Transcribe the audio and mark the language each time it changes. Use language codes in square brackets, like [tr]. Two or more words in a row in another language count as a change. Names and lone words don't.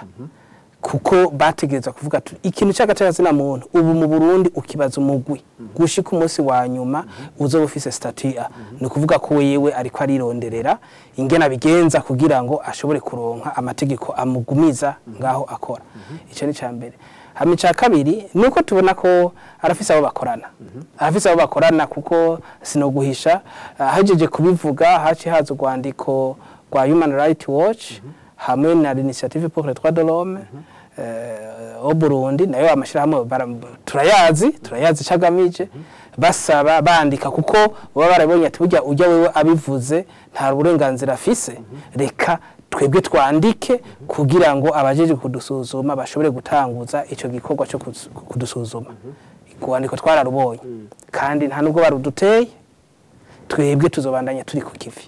[rn] Kuko bategereza kuvuga ikintu cy'agateka zina muntu ubu mu Burundi ukibaza umugwi gushika umunsi wa nyuma uzo ufise statut A no kuvuga ko wewe ariko arironderera ingena bigenza kugira ngo ashobore kuronka amategeko amugumiza ngaho akora. Ico ni cyambere. Hama ca kabiri nuko tubona ko arafise abo bakorana. Arafise abo bakorana kuko sinoguhisha hajeje kubivuga haci hazo gwandiko kwa Human Rights Watch hamwe na l'initiative pour les droits de l'homme au Burundi nayo amashirahamwe turayazi cagamije basaba bandika kuko baba barabonye ati burya ujya wewe abivuze nta burenganzira afise reka twebwe twandike kugira ngo abajeje kudusuzuma bashobore gutanguza ico gikorwa cyo kudusuzuma kwandiko twararubonye kandi nta nubwo baruduteye twebwe tuzobandanya turi ku kivi